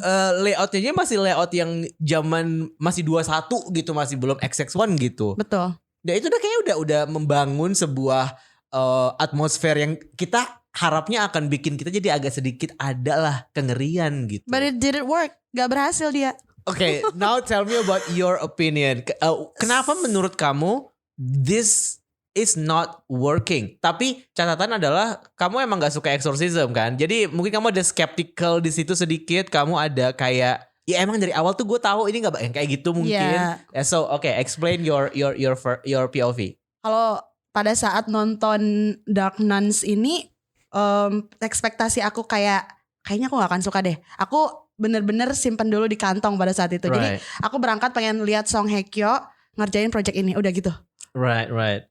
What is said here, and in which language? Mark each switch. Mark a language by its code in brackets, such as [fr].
[id] Kayak layoutnya masih layout yang zaman masih 21 gitu, masih belum XX1 gitu. Betul. Dan itu udah membangun sebuah atmosfer yang kita harapnya akan bikin kita jadi agak sedikit adalah kengerian gitu. [en] But it didn't work. [id] Gak berhasil dia. [en] Okay, now tell me about your opinion. [id] Kenapa menurut kamu [en] this is not working? [id] Tapi catatan adalah kamu emang gak suka exorcism kan? Jadi mungkin kamu ada skeptical di situ sedikit. Kamu ada kayak ya emang dari awal tuh gue tahu ini gak kayak gitu mungkin. [en] Yeah. So okay, explain your POV. [id] Kalau pada saat nonton Dark Nuns ini ekspektasi aku kayak kayaknya aku gak akan suka deh. Aku bener-bener simpen dulu di kantong pada saat itu. Jadi aku berangkat pengen lihat Song Hye Kyo ngerjain project ini, udah gitu. [en] Right.